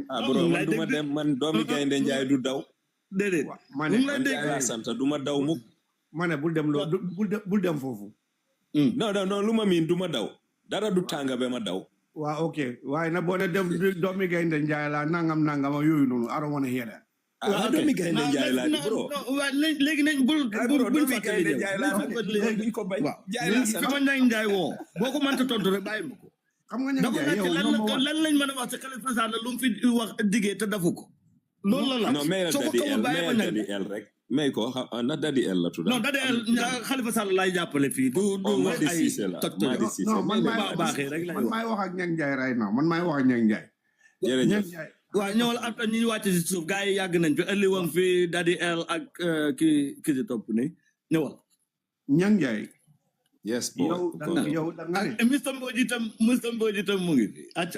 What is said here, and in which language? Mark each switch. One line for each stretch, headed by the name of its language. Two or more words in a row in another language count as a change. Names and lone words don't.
Wolof: bro man duma dem man doomi gaynde Njaay du daw déedéet man laa sant duma daw mukk ma ne bul dem foofu non lu ma miin duma daw dara du tànga ba ma daw waaw ok waaye na boo ne dem doomi gaynde Njaay la nangam yooyu noonu
English: I don't want to hear that
Wolof: doomi gaynde Njaay la bro léegi nañ bul gaynde Njaay la duñ ko bañ Njaay la sant sama Ñang Njaay woo boo ko mënta tontu rek bàyyi ma ko xam nga Ñang Njaay yow lan lañ mën a wax ci Khalifa Sall lu mu fi wax diggee te dafu ko loolu la
French: non mais
Wolof: dadi el rek mais ko na dadi el la tudd non dadi el Khalifa Sall lay jàppale fii du wax ay non man maay wax ak Ñang Njaay
English: right now
Wolof: man maay wax ak Ñang Njaay jërëjëf waaw ñëwal après ñi wàcc si suuf gars yi yàgg nañ fi ëlli woon fi dadi el ak ki si topp ni ñëwal Ñang Njaay yes yow da nga ne Mr Mbodj itam mu ngi fi acca